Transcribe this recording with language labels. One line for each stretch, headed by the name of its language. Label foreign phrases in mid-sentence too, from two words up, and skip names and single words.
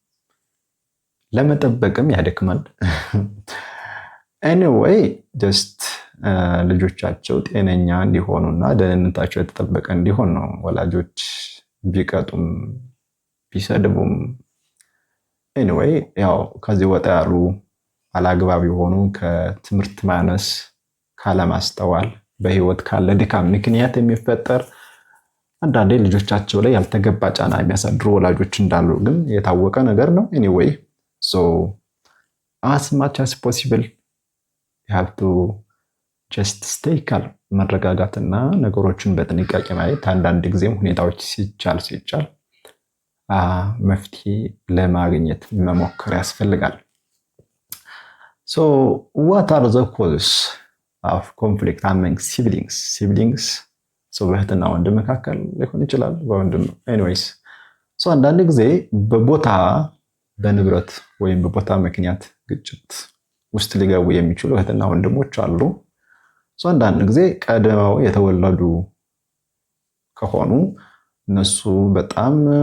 Amharic: ለመጠበቅም ያደክማል።
English: anyway just
Amharic: ልጆቻቸው ጤነኛ እንዲሆኑና ደህንነታቸው የተጠበቀ እንዲሆን ነው ወላጆች ቢቀጡም ቢሰድቡም። ኤኒዌይ ያው ከዚህ ወጣ ያሉ አላግባብ የሆኑ ከትምህርት ማነስ፣ ካለማስተዋል፣ በህይወት ካለ ድካም ምክንያት የሚፈጠር አንዳንዴ ልጆቻቸው ላይ ያልተገባ ጫና የሚያሳድሩ ወላጆች እንዳሉ ግን የታወቀ ነገር ነው።
English: anyway so as much as possible you have to just stay calm፣
Amharic: መረጋጋትና ነገሮችን በጥንቃቄ ማየት፣ አንዳንድ ጊዜም ሁኔታዎች ሲቻል መፍትሄ ለማግኘት መሞከር ያስፈልጋል።
English: so what are the causes of conflict among siblings?
Amharic: so በእህትና ወንድም መካከል ሊሆን ይችላል፣ በወንድም
English: anyways so
Amharic: አንዳንድ ጊዜ በቦታ በንብረት ወይም በቦታ ምክንያት ግጭት ውስጥ ሊገቡ የሚችሉ እህትና ወንድሞች አሉ። so አንዳንድ ጊዜ ቀድመው የተወለዱ ከሆኑ እነሱ በጣም